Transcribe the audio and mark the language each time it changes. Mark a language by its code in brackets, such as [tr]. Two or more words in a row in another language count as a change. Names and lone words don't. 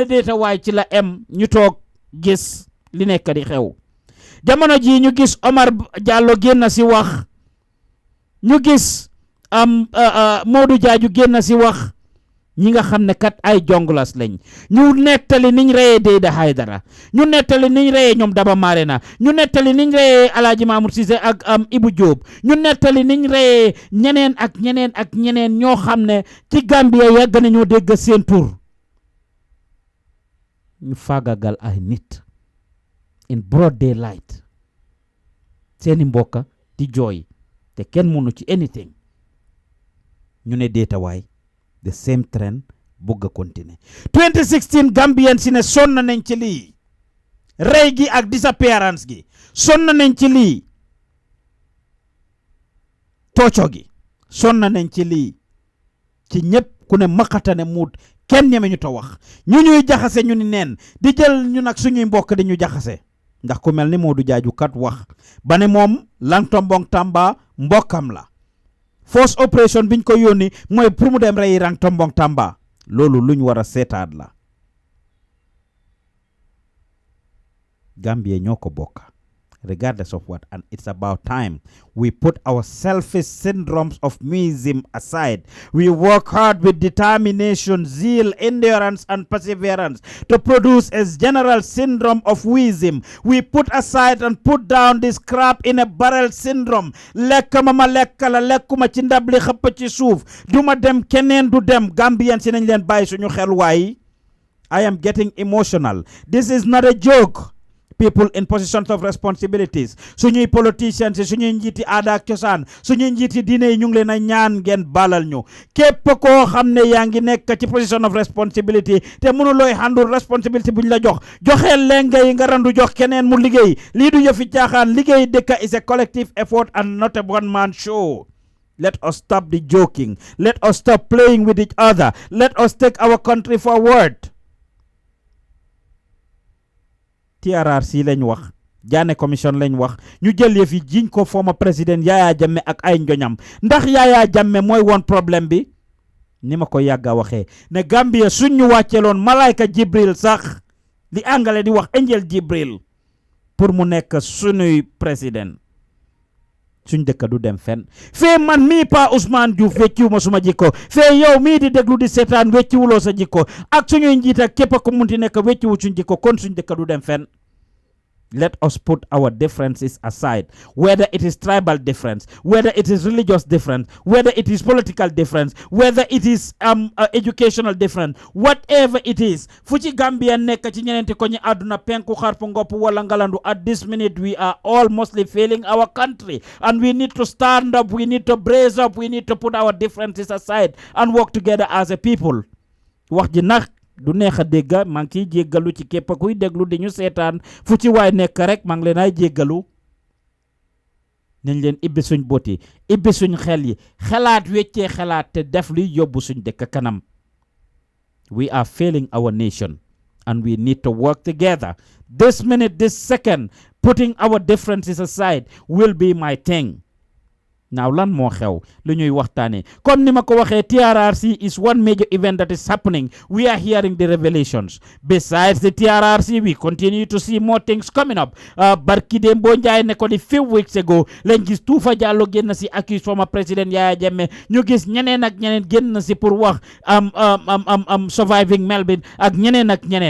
[wo] déeta waay ci la em ñu toog gis li nekk di xew jamono ji ñu gis Omar Jallow génn si wax ñu gis Modou Jaaju génn si wax ñi nga xam ne kat ay jonglas lañ ñu nettali niñ reyee Deyda Haydara ñu nettali niñ reyee ñoom Daba Marena ñu nettali niñ reyee Alaaji Mamour Cissé ak Ibu Diop ñu nettali niñ reyee ñeneen ak ñeneen ñoo xam ne ci Gambia yàgg nañoo dégg seen tur ñu faagagal ay nit [en] in broad daylight [wo] seeni mbokka di jooy te kenn mënu ci anything ñu ne déeta waay [en] the same trend [wo] bugg a continuer 2016 Gambian si ne sonn nañ ci lii rey gi ak disappearance gi sonn nañ ci lii tooco gi sonn nañ ci lii ci ñëpp ku ne maqatane muut kenn ñeme ñu ta wax ñu ñuy jaxase ñu ni neen di jël ñu nag suñuy mbokk di ñu jaxase ndax ku mel ni Modou Jaaju kat wax ba ne moom Langtombong Tamba mbokkam la force operation biñ ko yónni mooy pour mu dem rey Langtombong Tamba loolu luñ war a seetaat la Gambia ñoo ko bokk [en] regardless of what, and it's about time we put our selfish syndromes of muism aside. We work hard with determination, zeal, endurance, and perseverance to produce a general syndrome of muism. We put aside and put down this crap in a barrel syndrome. [wo] Lekka mama lekka la lekkuma ci ndab li xëpp ci suuf duma dem keneen du dem. Gambian si nañ leen bàyyi suñu xel waay. [en] I am getting emotional. This is not a joke. People in positions of responsibilities, [wo] suñuy politicians, suñuy njiiti aada ak cosaan, suñuy njiiti diine yi ñu ngi leen a ñaan ngeen balal ñu. Képp koo xam ne yaa ngi nekk ci [en] position of responsibility [wo] te mënulooy [en] handle responsibility [wo] buñ la jox joxeel leen nga yi nga randu jox keneen mu liggéey. Lii du yëfi caaxaan. Liggéey dëkk [en] is a collective effort and not a one man show. Let us stop the joking. Let us stop playing with each other. Let us take our country forward. [wo] TRRC lañ wax, Jane Commission lañ wax, ñu jël yëf yi jiñ ko former président Yaya Jammeh ak ay njoñam. Ndax Yaya Jammeh mooy woon problème bi? Ni ma ko yàgga waxee ne Gambia suñ ñu wàcceeloon malaayka Jibril sax li angale di wax angel Jibril pour mu nekk suñuy président, suñ dëkk du dem fenn. Fee man mii Pa Ousmane Diouf wecciwuma suma jikko, fee yow mii di déglu di seetaan wecciwuloo sa jikko, ak suñuy njiit ak képp ku munti nekk wecciwu suñ jikko, kon suñ dëkk du dem fenn. [en] Let us put our differences aside, whether it is tribal difference, whether it is religious difference, whether it is political difference, whether it is educational difference, whatever it is. [wo] Fuchi Gambia nekk ci ñenenti ko ñi aduna penku xarpu ngopp wala ngalandu. [en] At this minute we are all mostly failing our country, and we need to stand up, we need to brace up, we need to put our differences aside and work together as a people. [wo] Wax ji nak du neex a dégg, maa ngi ciy jéggalu ci képp kuy déglu di ñu seetaan fu ci waay nekk rek maa ngi leen ay jéggalu. Nañ leen ibbi suñ boti, ibbi suñ xel yi, xalaat weccee xalaat te def luy yóbbu suñ dëkk kanam. [en] We are failing our nation and we need to work together. This minute, this second, putting our differences aside will be my thing. [wo] Now lan moo xew lu ñuy waxtaane comme ni ma ko waxee, [en] TRRC is one major event that is happening. We are hearing the revelations. Besides the TRRC, we continue to see more things coming up. [wo] Barki Dembo Njaay ne ko di [en] few weeks ago [wo] lañ gis Tuufa Jallow génn si accuse former président Yaya Jammeh, ñu gis ñeneen ak ñeneen génn si pour wax surviving Melbourne ak ñeneen ak ñeneen.